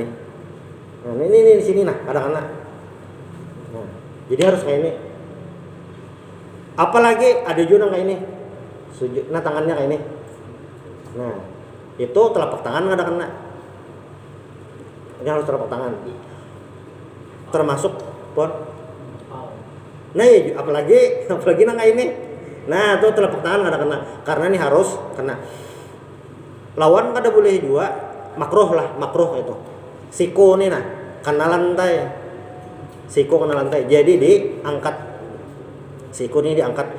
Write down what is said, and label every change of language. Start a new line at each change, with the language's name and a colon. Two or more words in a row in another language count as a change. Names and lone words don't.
Banjar: Nah ini di sini nah, kadang-kadang. Nah, jadi harus kayak ini. Apalagi ada juga kayak ini. Sujud, nah tangannya kayak ini. Nah, itu telapak tangan nggak ada kena. Ini harus telapak tangan. Termasuk pot. Nah, ya, apalagi nang kayak ini. Nah, itu telapak tangan nggak ada kena. Karena ini harus kena. Lawan kada boleh juga makruh itu. Siku nih nah, kena lantai. Jadi diangkat. Siku ini diangkat.